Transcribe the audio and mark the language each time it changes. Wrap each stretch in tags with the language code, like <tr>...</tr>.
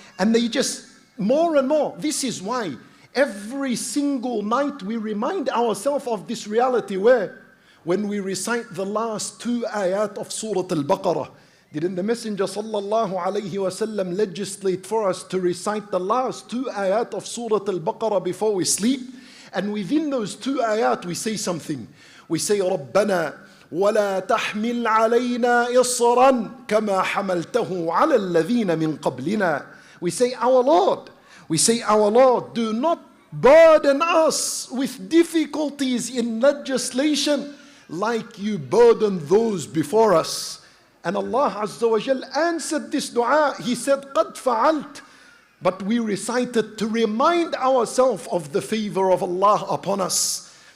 <en>And they just, more and more, this is why every single night we remind ourselves of this reality where when we recite the last 2 ayat of Surah Al-Baqarah, didn't the Messenger sallallahu alayhi wasallam legislate for us to recite the last 2 ayat of Surah Al-Baqarah before we sleep? And within those 2 ayat we say something. We say,</en> <ar>رَبَّنَا وَلَا تَحْمِلْ عَلَيْنَا إِصْرًا كَمَا حَمَلْتَهُ عَلَى الَّذِينَ مِنْ قَبْلِنَا.</ar> <en>We say, our Lord. We say, our Lord, do not burden us with difficulties in legislation like you burdened those before us. And Allah Azza wa Jal answered this dua. He said,</en> <ar>قَدْ فَعَلْتَ.</ar> <en>But we recited to remind ourselves of the favor of Allah upon us.</en>